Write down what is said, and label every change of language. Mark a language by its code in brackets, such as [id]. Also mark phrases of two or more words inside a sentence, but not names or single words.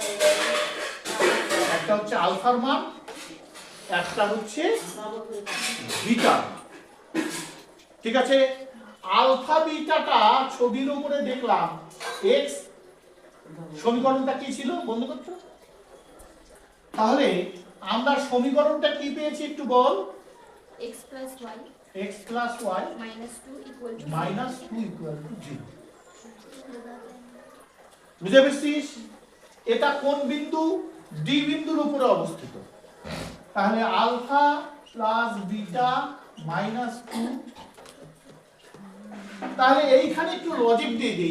[bn] একটা হচ্ছে আলফার মান, একটা হচ্ছে বিটা। ঠিক আছে? আলফা বিটাটা ছবির উপরে দেখলাম x, সমীকরণটা কি ছিল বন্ধ করছো? তাহলে আমরা সমীকরণটা কি পেয়েছি একটু বল। [en] x plus y x plus y -2 equal to [bn] -2 0। বুঝে পেয়েছিস? এটা কোন বিন্দু? ডি বিন্দুর উপরে অবস্থিত। তাহলে আলফা প্লাস বিটা -2। তাহলে এইখানে একটু লজিক দিয়ে দিই।